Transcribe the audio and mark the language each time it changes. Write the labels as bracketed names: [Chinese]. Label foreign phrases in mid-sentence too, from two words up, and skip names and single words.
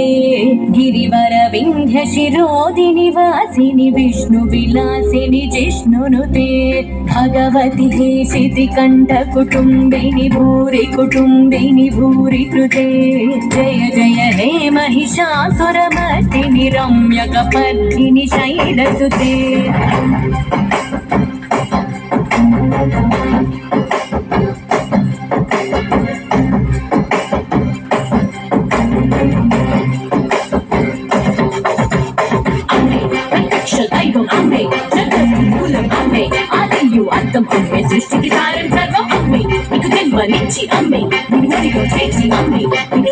[Sanskrit] गिरिवर विंध्य शिरोदिनी वासिनी विष्णु विलासिनी जिष्णुनुते भगवती हेशिति कंठ कुटुंबिनी भूरि कुटुंबिनी भूरि कृते जय जय हे महिषासुरमर्दिनि रम्यकपर्दिनि शैलसुते [Telugu] దైవం అమ్మే జగద్మూలం అమ్మే ఆదియు అర్థం అమ్మే సృష్టికి కారణం సర్వం అమ్మే నీకు జన్మనిచ్చి అమ్మే నిన్నుడిలో చేసి అమ్మే నిన్ను